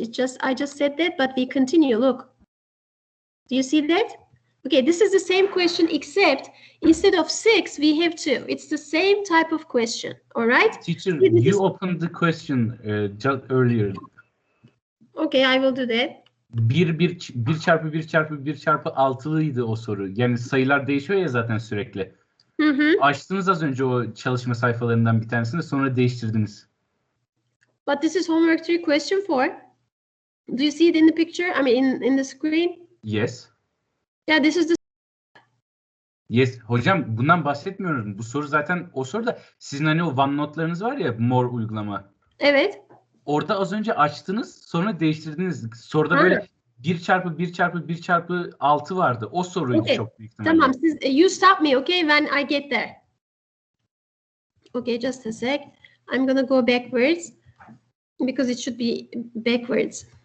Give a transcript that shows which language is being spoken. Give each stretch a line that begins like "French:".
English: It's just I just said that, but we continue. Look, do you see that? Okay, this is the same question except instead of 6, we have 2. It's the same type of question. All right? Teacher, you opened the question just earlier. Okay, I will do that.
Turkish: 1 çarpı 1 çarpı 1 çarpı 6'lıydı o soru. Yani sayılar değişiyor ya zaten sürekli. Açtınız az önce o çalışma sayfalarından bir tanesini, sonra değiştirdiniz.
English: But this is homework 3 question 4. Do you see it in the picture? I mean in the screen? Yes. Yeah, this is the. Yes.
Turkish: Hocam bundan bahsetmiyorum. Bu soru zaten o soruda sizin hani o OneNote'larınız var ya, More uygulama. Evet. Orada az önce açtınız, sonra değiştirdiniz. Soruda böyle 1 çarpı 1 çarpı 1 çarpı 6 vardı. O soruydu çok büyük ihtimalle. Tamam, siz
English: you stop me, okay, when I get there. Okay, just a sec. I'm gonna go backwards because it should be backwards.